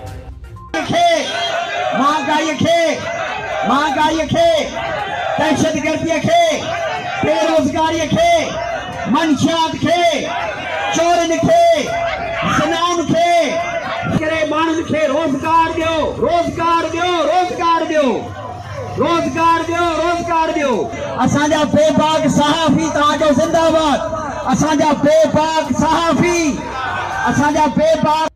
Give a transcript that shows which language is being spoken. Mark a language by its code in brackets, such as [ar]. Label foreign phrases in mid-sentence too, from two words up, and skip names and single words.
[sd] बेरोजगारी खे मंशियात खे चोरन खे सनान खे करे माण्हुनि खे रोजगार दियो रोजगार दियो रोजगार दियो रोजगार दियो रोजगार दियो। असांजा बेबाक सहाफ़ी तव्हांजो जिंदाबाद। असांजा बेबाक सहाफ़ी असांजा बेबाक